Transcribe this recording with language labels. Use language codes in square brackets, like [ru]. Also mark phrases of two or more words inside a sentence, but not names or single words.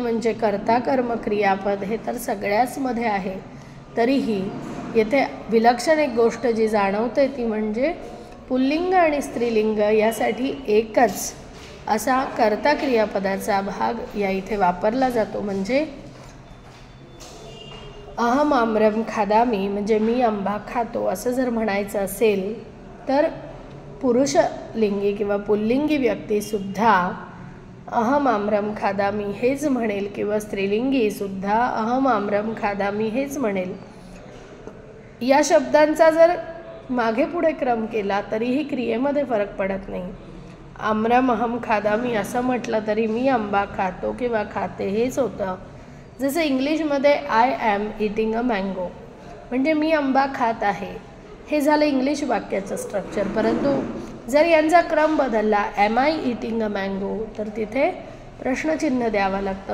[mr] म्हणजे कर्ता कर्म क्रियापद हे तर सगळ्याच मध्ये आहे, तरीही येथे विलक्षण एक गोष्ट जी जाणवते ती म्हणजे पुल्लिंग आणि स्त्रीलिंग यासाठी एकच असा कर्ता क्रियापदाचा भाग या इथे वापरला जातो. म्हणजे [sa] अहम आम्रम खादामी [mr] म्हणजे मी आंबा खातो असं जर म्हणायचं असेल तर पुरुषलिंगी किंवा पुल्लिंगी व्यक्तीसुद्धा [sa] अहम आम्रम खादामी [mr] हेच म्हणेल किंवा स्त्रीलिंगीसुद्धा [sa] अहम आम्रम खादामी [mr] हेच म्हणेल. या शब्दांचा जर मागे पुढे क्रम केला तरीही क्रियेमध्ये फरक पडत नाही. [sa] आम्रम अहम खादामी [mr] असं म्हटलं तरी मी आंबा खातो किंवा खाते हेच होतं. जसं इंग्लिशमध्ये [en] I am eating a mango [mr] म्हणजे मी आंबा खात आहे हे झालं इंग्लिश वाक्याचं स्ट्रक्चर. परंतु जर यांचा क्रम बदलला [en] am I eating a mango [mr] तर तिथे प्रश्नचिन्ह द्यावं लागतं.